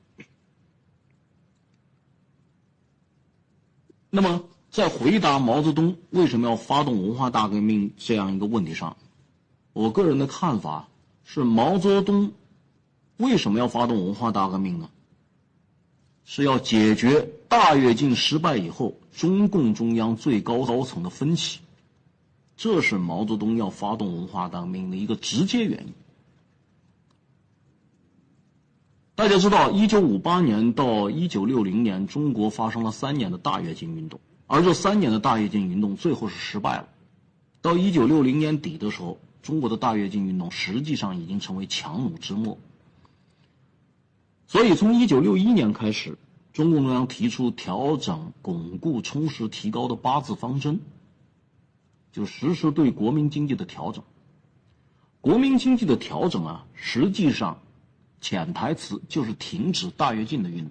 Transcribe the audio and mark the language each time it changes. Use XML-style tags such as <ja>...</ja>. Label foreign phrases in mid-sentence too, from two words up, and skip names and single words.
<zh>那麼在回答毛澤東為什麼要發動文化大革命這樣一個問題上，我個人的看法是，毛澤東為什麼要發動文化大革命呢？是要解決大躍進失敗以後中共中央最高层的分歧， 這是毛澤東要發動文化大革命的一個直接原因。大家知道，1958年到1960年，中国发生了3年的大跃进运动，而这3年的大跃进运动最后是失敗了。到1960年底的时候，中國的大躍進運動實際上已經成為強弩之末。所以從1961年開始，中共中央提出調整、鞏固、充實、提高的8字方針，就實施對國民經濟的調整。國民經濟的調整啊，實際上潛台詞就是停止大躍進的運動。</zh>